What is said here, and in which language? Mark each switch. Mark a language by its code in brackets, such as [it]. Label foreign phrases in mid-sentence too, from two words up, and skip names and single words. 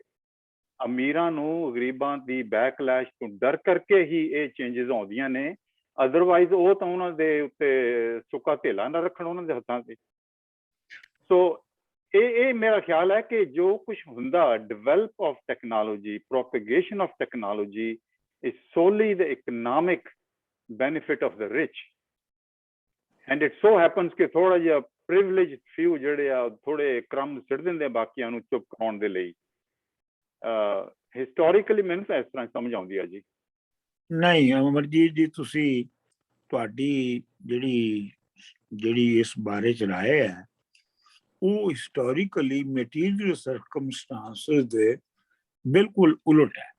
[pa] ਅਮੀਰਾਂ ਨੂੰ ਗਰੀਬਾਂ ਦੀ ਬੈਕਲੈਸ਼ ਤੋਂ ਡਰ ਕਰਕੇ ਹੀ ਇਹ ਚੇਂਜਸ ਆਉਂਦੀਆਂ ਨੇ, ਅਦਰਵਾਈਜ਼ ਉਹ ਤਾਂ ਉਹਨਾਂ ਦੇ ਉੱਤੇ ਸੁੱਕਾ ਧੇਲਾ ਨਾ ਰੱਖਣ ਉਹਨਾਂ ਦੇ ਹੱਥਾਂ ਤੇ। ਸੋ ਇਹ ਮੇਰਾ ਖਿਆਲ ਹੈ ਕਿ ਜੋ ਕੁਝ ਹੁੰਦਾ [en] develop of technology, propagation of technology is solely the economic benefit of the rich, and it so happens [pa] ਕਿ ਥੋੜਾ ਜਿਹਾ [en] privileged few [pa] ਜਿਹੜੇ ਆ ਥੋੜੇ ਕ੍ਰਮ ਸਿੱਟ ਦਿੰਦੇ ਬਾਕੀਆਂ ਨੂੰ ਚੁੱਪ ਕਰਾਉਣ ਦੇ ਲਈ। ਹਿਸਟੋਰੀਕਲੀ ਮੈਨੂੰ ਤਾਂ ਇਸ ਤਰ੍ਹਾਂ ਸਮਝ ਆਉਂਦੀ ਆ ਜੀ। ਨਹੀਂ ਅਮਰਜੀਤ ਜੀ, ਤੁਸੀਂ ਤੁਹਾਡੀ ਜਿਹੜੀ ਇਸ ਬਾਰੇ ਚ ਰਾਏ ਹੈ ਉਹ [en] historically material circumstances [pa] ਦੇ ਬਿਲਕੁਲ ਉਲਟ ਹੈ।